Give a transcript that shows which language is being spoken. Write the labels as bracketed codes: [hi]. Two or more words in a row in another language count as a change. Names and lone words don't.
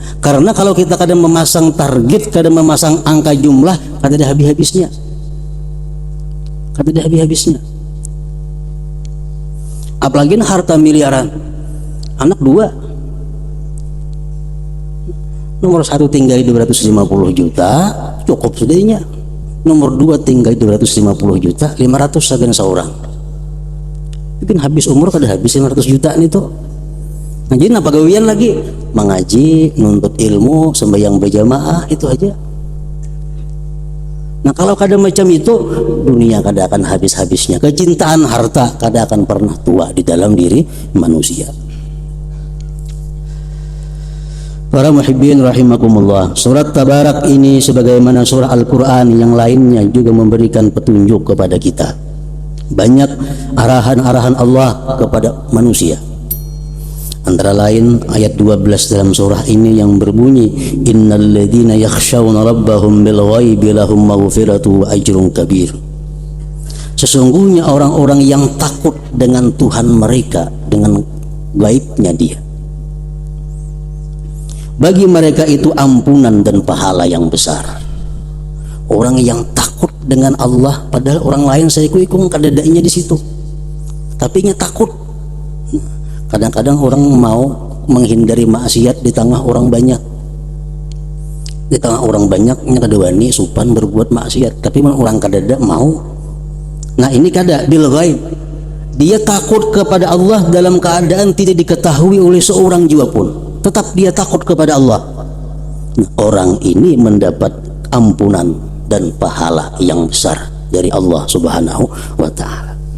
[id] Karena kalau kita kadang memasang target, kadang memasang angka jumlah, kadang ada habis-habisnya. Kadang ada habis-habisnya. Apalagi harta miliaran. Anak 2. Nomor 1 tinggal 250 juta, cukup sudahnya. Nomor 2 tinggal 250 juta, 500 sagan seorang. [bjn] Mungkin habis umur kada habis 500 juta nih tuh. [id] Nah, jadi apa gawian lagi? Mengaji, nuntut ilmu, sembahyang berjamaah, itu aja. Nah, kalau kada macam itu, dunia kada akan habis-habisnya. Kecintaan harta kada akan pernah tua di dalam diri manusia. Para [ar] محبين رحمكم الله, [id] surat Tabarak ini sebagaimana surah Al-Quran yang lainnya juga memberikan petunjuk kepada kita. Banyak arahan-arahan Allah kepada manusia. Antara lain ayat 12 dalam surah ini yang berbunyi, [ar] إن الذين يخشون ربهم بالغيب لهم مغفرة وأجر كبير. [id] Sesungguhnya orang-orang yang takut dengan Tuhan mereka, dengan gaibnya Dia, bagi mereka itu ampunan dan pahala yang besar. Orang yang takut dengan Allah, padahal orang lain saya ikut kadadainya di situ, tapi nya takut. Kadang-kadang orang mau menghindari maksiat di tengah orang banyak. [bjn] Di tengah orang banyaknya kada wani supan berbuat maksiat, tapi orang kadada mau. [id] Nah, ini kada [ar] بالغيب. [id] Dia takut kepada Allah dalam keadaan tidak diketahui oleh seorang jiwa pun. Tetap dia takut kepada Allah. Nah, orang ini mendapat ampunan dan pahala yang besar dari Allah [ar] سبحانه وتعالى.